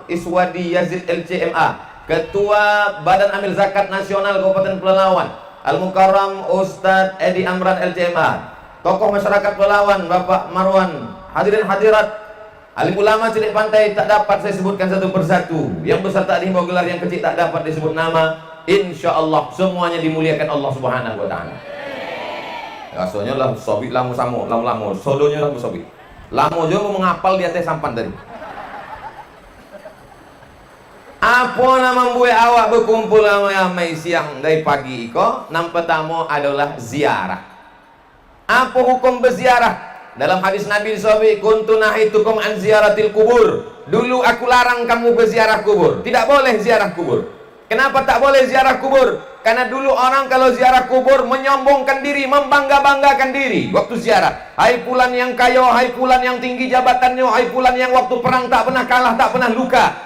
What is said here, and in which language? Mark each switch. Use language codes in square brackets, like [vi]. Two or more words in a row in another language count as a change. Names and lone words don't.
[id] Iswadi Yazid LCMA, Ketua Badan Amil Zakat Nasional Kabupaten Pelalawan, Al-Mukarram Ustadz Edi Amran LCMA, tokoh masyarakat Pelalawan Bapak Marwan, hadirin hadirat, alim ulama Cilik Pantai tak dapat saya sebutkan satu persatu. Yang beserta di bawah gelar, yang kecil tak dapat disebut nama. [ar] Insya Allah [id] semuanya dimuliakan Allah [ar] Subhanahu Wa Taala. [min] Rasanya lah sobik lamu samu lamu sodonya lah sobik. [id] Lamu juga mau menghafal di atas sampan tadi. Apa nama buat awak berkumpul ramai siang dari pagi iko? Nam pertama adalah ziarah. Apa hukum berziarah? Dalam hadis Nabi SAW, [ar] kuntu nahitukum an ziaratil kubur. [id] Dulu aku larang kamu berziarah kubur. Tidak boleh ziarah kubur. Kenapa tak boleh ziarah kubur? Karena dulu orang kalau ziarah kubur menyombongkan diri, membangga-banggakan diri waktu ziarah. Hai fulan yang kaya, hai fulan yang tinggi jabatannya, hai fulan yang waktu perang tak pernah kalah, tak pernah luka.